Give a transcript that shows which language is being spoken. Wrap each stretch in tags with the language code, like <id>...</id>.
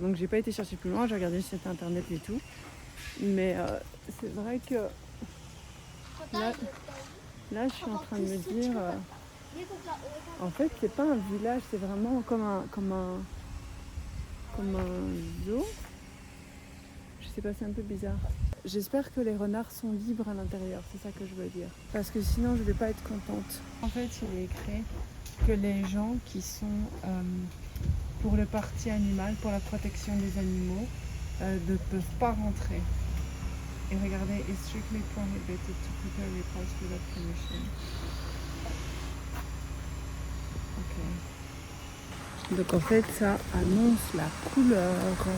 <fr>Donc j'ai pas été chercher plus loin, j'ai regardé sur internet et tout. Mais c'est vrai que là je suis en train de me dire, en fait c'est pas un village, c'est vraiment comme un zoo. Je sais pas, c'est un peu bizarre. J'espère que les renards sont libres à l'intérieur, c'est ça que je veux dire. Parce que sinon je vais pas être contente. En fait, il est écrit que les gens qui sont pour le parti animal, pour la protection des animaux, ne peuvent pas rentrer. Et regardez,</fr> <en>it's strictly prohibited to prepare reports without permission. Ok.</en> <fr>Donc en fait, ça annonce la couleur.</fr>